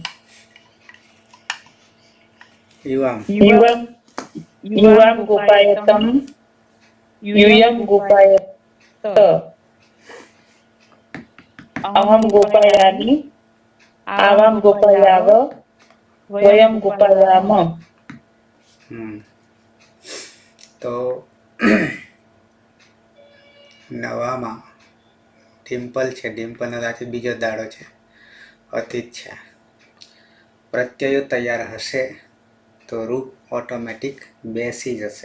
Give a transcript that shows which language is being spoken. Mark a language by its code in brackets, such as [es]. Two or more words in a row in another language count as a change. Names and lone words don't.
[sa] યુવામ इवां गोपायतम यूयं गोपायत अहं गोपायामि आवां गोपायाव वयं गोपायामः. [gu] તો નવામાં ડિમ્પલ છે. ડિમ્પલનો આજે બીજો દાડો છે. અતીત છે. પ્રત્યયો તૈયાર હશે તો રૂપ ઓટોમેટિક બેસી જશે.